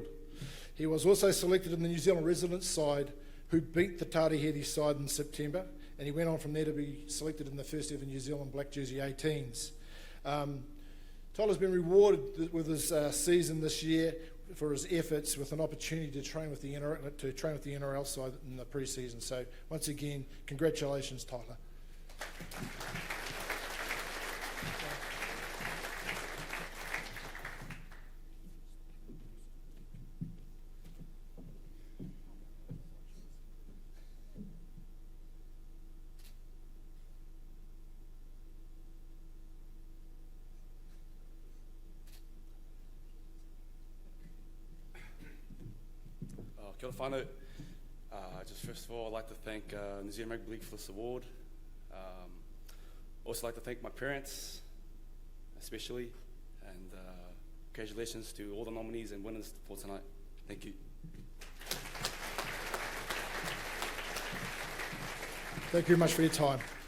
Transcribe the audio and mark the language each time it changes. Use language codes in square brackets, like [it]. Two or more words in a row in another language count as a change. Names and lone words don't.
[en] He was also selected in the New Zealand residents side, who beat the Tāori Hiri side in September, and he went on from there to be selected in the first ever New Zealand Black Jersey 18s. Tyler's been rewarded with his season this year for his efforts, with an opportunity to train with the NRL side in the pre-season. So once again, congratulations, Tyler. [mi] Kia ora whānau. [en] Just first of all, I'd like to thank New Zealand Rugby League for this award. Also like to thank my parents, especially, and congratulations to all the nominees and winners for tonight. Thank you. Thank you very much for your time.